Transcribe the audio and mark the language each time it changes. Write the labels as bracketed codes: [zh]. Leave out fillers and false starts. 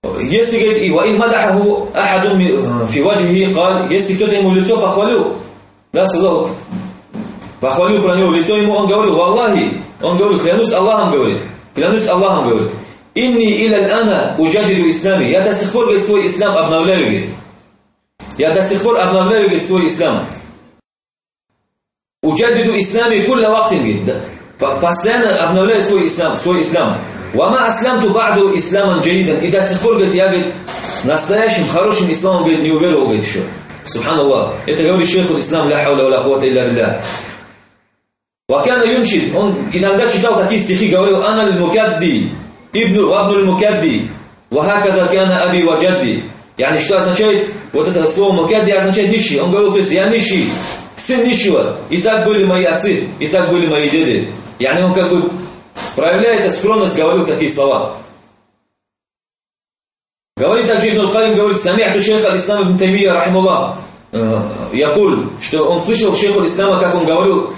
[ru] Если кто-то ему лицо похвалил, да, сказал, похвалил про него лицо ему, он говорил, клянусь Аллахом, говорит, [ar] «Инни иля л'ана уджадилю ислами», [ru] я до сих пор обновляю свой ислам, [ar] «Уджадилю ислами кулла вактин», [ru] постоянно обновляю свой ислам, [ar] وَمَا أَسْلَمْتُ بَعْدُ إِسْلَامًا جَيْدًا. [ru] И до сих пор, говорит, я, говорит, настоящим, хорошим исламом, говорит, не уверовал, говорит, еще. Субхан Аллах. Это говорит шейху ислам, [ar] ля хавля ва ля куввата илля биллях. وَكَانَ يُنْشِدْ. [ru] Он иногда читал такие стихи, говорил, [ar] أَنَا الْمُكَدِّي إِبْنُ وَابْنُ الْمُكَدِّي وَهَكَذَا كَانَ أَبِي وَجَدِّي. [ru] Yani, что означает? Вот это слово «мукадди» означает нищий. Он говорил, то есть, я нищий, сын нищего. И так были мои отцы, и так были мои деды. Yani, он проявляет скромность, говорил такие слова. Говорит также ибн Каим, говорит, [ar] самиату шейха ислама ибн Таймия, рахимуллах, якуль, [ru] что он слышал шейху ислама, как он говорил.